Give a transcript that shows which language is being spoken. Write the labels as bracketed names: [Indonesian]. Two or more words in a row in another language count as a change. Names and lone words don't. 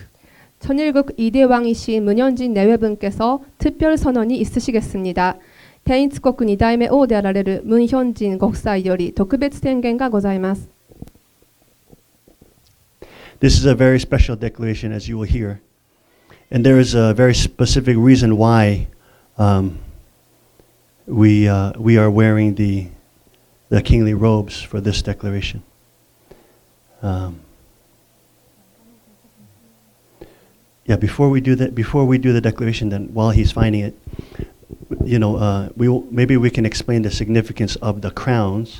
[Korean] 천일국 2대 왕이신 문현진 내외분께서 특별 선언이 있으시겠습니다. [Japanese] 天一国2代目王であられるムンヒョンジンご夫妻より特別宣言がございます。 [English] This is a very special declaration, as you will hear. And there is a very specific reason why we are wearing the kingly robes for this declaration. Before we do the declaration, then while he's finding it, maybe we can explain the significance of the crowns.